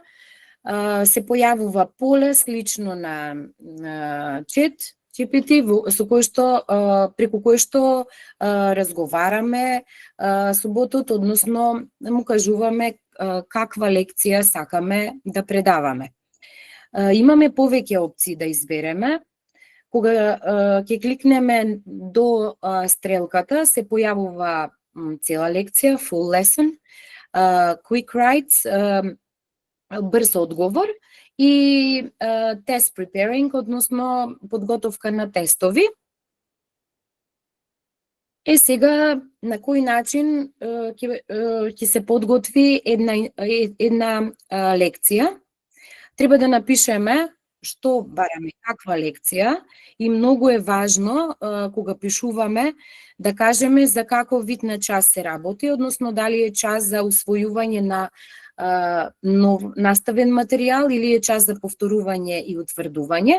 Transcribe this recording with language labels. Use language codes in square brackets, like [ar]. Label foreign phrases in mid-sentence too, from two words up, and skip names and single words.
[mk] Се појавува поле слично на ChatGPT, преку кој што разговараме со ботот, односно му кажуваме каква лекција сакаме да предаваме. Имаме повеќе опции да избереме. Кога ќе кликнеме до стрелката, се појавува цела лекција, [en] full lesson, quick writes, [mk] брз одговор и [en] test preparing, [mk] односно подготовка на тестови. Сега на кој начин ќе се подготви една лекција? Треба да напишеме што бараме, каква лекција, и многу е важно кога пишуваме да кажеме за каков вид на час се работи, односно дали е час за усвојување на нов наставен материјал или е час за повторување и утврдување.